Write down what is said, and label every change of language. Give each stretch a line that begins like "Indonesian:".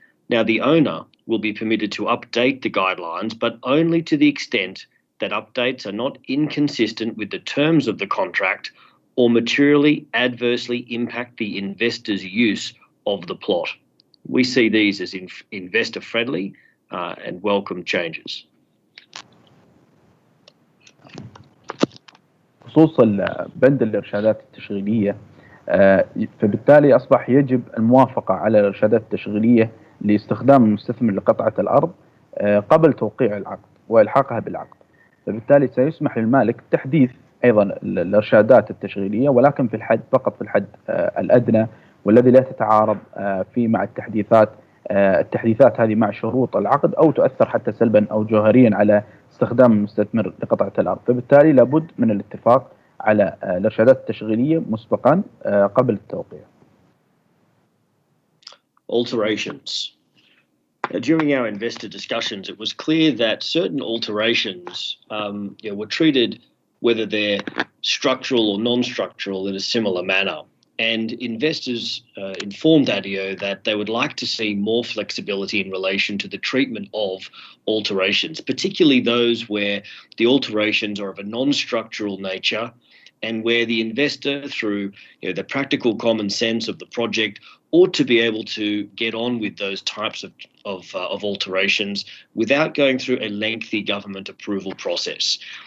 English: Now, the owner will be permitted to update the guidelines, but only to the extent that updates are not inconsistent with the terms of the contract or materially adversely impact the investor's use of the plot. We see these as investor-friendly and welcome changes.
Arabic: خصوص بند الإرشادات التشغيلية، فبالتالي أصبح يجب الموافقة على الإرشادات التشغيلية لاستخدام المستثمر لقطعة الأرض قبل توقيع العقد وإلحاقها بالعقد. فبالتالي سيسمح للمالك تحديث أيضا الإرشادات التشغيلية، ولكن في الحد فقط في الحد الأدنى، والذي لا تتعارض في مع التحديثات هذه مع شروط العقد أو تؤثر حتى سلبا أو جوهريا على استخدام المستثمر لقطعة الأرض. فبالتالي لابد من الاتفاق على الإرشادات التشغيلية مسبقا قبل التوقيع.
English: Alterations. During our investor discussions, it was clear that certain alterations were treated, whether they're structural or non-structural, in a similar manner. And investors informed ADIO that they would like to see more flexibility in relation to the treatment of alterations, particularly those where the alterations are of a non-structural nature and where the investor, through the practical common sense of the project, ought to be able to get on with those types of alterations without going through a lengthy government approval process.